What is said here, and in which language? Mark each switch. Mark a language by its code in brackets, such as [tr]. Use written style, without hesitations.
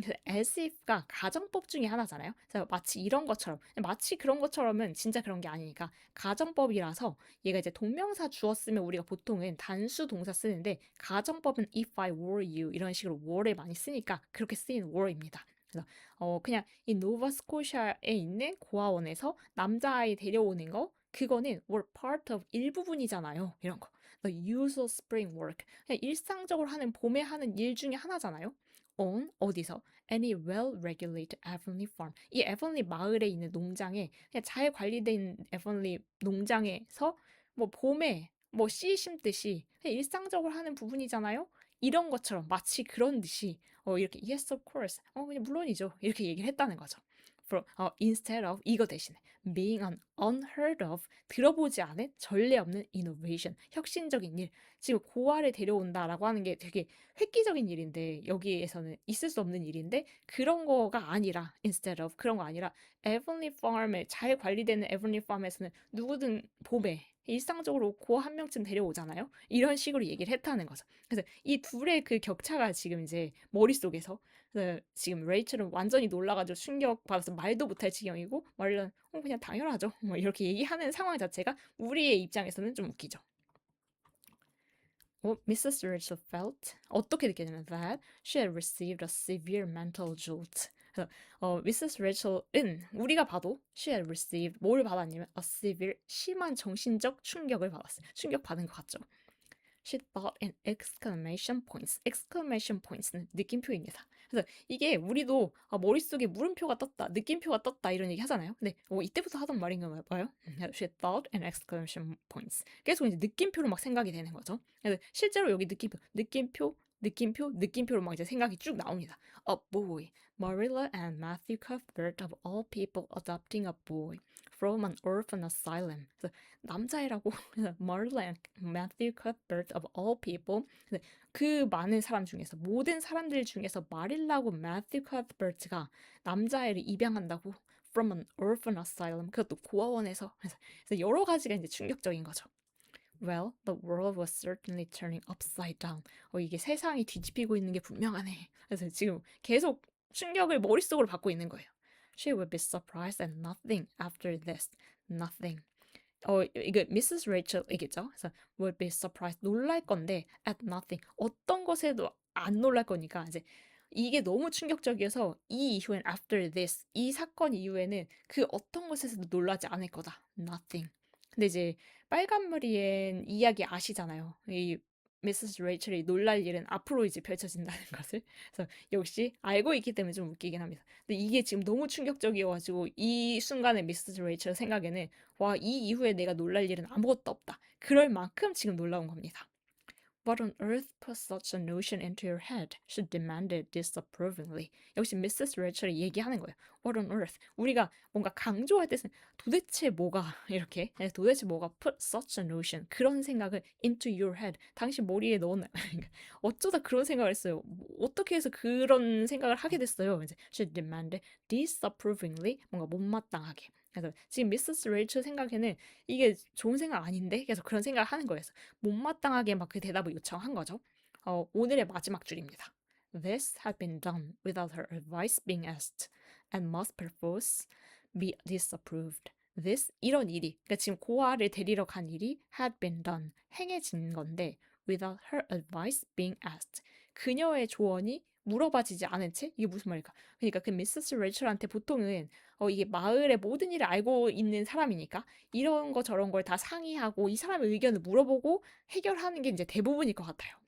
[ko] as if가 가정법 중에 하나잖아요. 그래서 마치 이런 것처럼, 마치 그런 것처럼은 진짜 그런 게 아니니까 가정법이라서 얘가 이제 동명사 주었으면 우리가 보통은 단수 동사 쓰는데 가정법은 if I were you 이런 식으로 were를 많이 쓰니까 그렇게 쓰인 were입니다. 그래서 그냥 이 노바스코샤에 있는 고아원에서 남자아이 데려오는 거 그거는 were part of 일부분이잖아요. 이런 거. [en] The usual spring work. [ko] 그냥 일상적으로 하는 봄에 하는 일 중에 하나잖아요. on 어디서? [en] Any well-regulated Avonlea farm. [ko] 이 에번리 마을에 있는 농장에 그냥 잘 관리된 에번리 농장에서 뭐 봄에 뭐 씨 심듯이 그냥 일상적으로 하는 부분이잖아요. 이런 것처럼 마치 그런 듯이 이렇게 [en] yes of course [ko] 그냥 물론이죠 이렇게 얘기를 했다는 거죠. Instead of 이거 대신에 being an unheard of 들어보지 않은 전례 없는 innovation 혁신적인 일 지금 고아를 데려온다라고 하는 게 되게 획기적인 일인데 여기에서는 있을 수 없는 일인데 그런 거가 아니라 instead of 그런 거 아니라 Avonlea Farm에 잘 관리되는 Avonlea Farm에서는 누구든 봄에 일상적으로 고아 한 명쯤 데려오잖아요. 이런 식으로 얘기를 했다는 거죠. 그래서 이 둘의 그 격차가 지금 이제 머릿속에서 지금 레이첼은 완전히 놀라가지고 충격받아서 말도 못할 지경이고 말은 그냥 당연하죠. 뭐 이렇게 얘기하는 상황 자체가 우리의 입장에서는 좀 웃기죠. [en] Mrs. Rachel felt [ko] 어떻게 느꼈냐면 [en] that she had received a severe mental jolt. [ko] 그래서 Mrs. Rachel은 우리가 봐도 she had received 뭘 받았냐면 a severe 심한 정신적 충격을 받았어요. 충격받은 것 같죠. [en] She thought in exclamation points. [ko] exclamation points는 느낌표입니다. 그래서 이게 우리도 머릿속에 물음표가 떴다, 느낌표가 떴다 이런 얘기 하잖아요. 근데 이때부터 하던 말인가 봐요. [en] She thought in exclamation points. [ko] 계속 이제 느낌표로 막 생각이 되는 거죠. 그래서 실제로 여기 느낌표로 막 이제 생각이 쭉 나옵니다. [en] A boy. Marilla and Matthew Cuthbert of all people adopting a boy from an orphan asylum. [ko] 그래서 남자애라고 [en] Marilla and Matthew Cuthbert of all people. [ko] 그 많은 사람 중에서 모든 사람들 중에서 마릴라고 Matthew Cuthbert가 남자애를 입양한다고 from an orphan asylum. 그것도 고아원에서. 그래서 여러 가지가 이제 충격적인 거죠. [en] Well, the world was certainly turning upside down. [ko] 이게 세상이 뒤집히고 있는 게 분명하네. 그래서 지금 계속 충격을 머릿속으로 받고 있는 거예요. [en] She would be surprised at nothing after this. Nothing. [ko] 이게 Mrs. Rachel이겠죠. [en] 그래서 would be surprised. [ko] 놀랄 건데 at nothing. 어떤 것에도 안 놀랄 거니까 이제 이게 너무 충격적이어서 이 이후엔 after this 이 사건 이후에는 그 어떤 것에서도 놀라지 않을 거다. [en] Nothing. [ko] 근데 이제 빨간머리엔 이야기 아시잖아요. 이 미세스 레이첼이 놀랄 일은 앞으로 이제 펼쳐진다는 것을. 그래서 역시 알고 있기 때문에 좀 웃기긴 합니다. 근데 이게 지금 너무 충격적이어가지고 이 순간에 미세스 레이첼 생각에는 와, 이 이후에 내가 놀랄 일은 아무것도 없다. 그럴 만큼 지금 놀라운 겁니다. [en] What on earth put such a notion into your head? She demanded disapprovingly. [ko] 역시 미세스 레이첼이 얘기하는 거예요. [en] What on earth? [ko] 우리가 뭔가 강조할 때는 도대체 뭐가 이렇게 도대체 뭐가 put such a notion 그런 생각을 into your head 당신 머리에 넣었나? 어쩌다 그런 생각을 했어요. 어떻게 해서 그런 생각을 하게 됐어요? 이제 she demanded disapprovingly 뭔가 못마땅하게. 그래서 지금 미세스 레이첼 생각에는 이게 좋은 생각 아닌데 계속 그런 생각을 하는 거예요. 못마땅하게 막 그 대답을 요청한 거죠. 오늘의 마지막 줄입니다. [en] This had been done without her advice being asked and must perforce be disapproved. [ko] This 이런 일이 그러니까 지금 고아를 데리러 간 일이 had been done 행해진 건데 [en] without her advice being asked [ko] 그녀의 조언이 물어봐지지 않은 채 이게 무슨 말일까? 그러니까 그 미세스 레이첼한테 보통은 이게 마을의 모든 일을 알고 있는 사람이니까 이런 거 저런 걸 다 상의하고 이 사람의 의견을 물어보고 해결하는 게 이제 대부분일 것 같아요.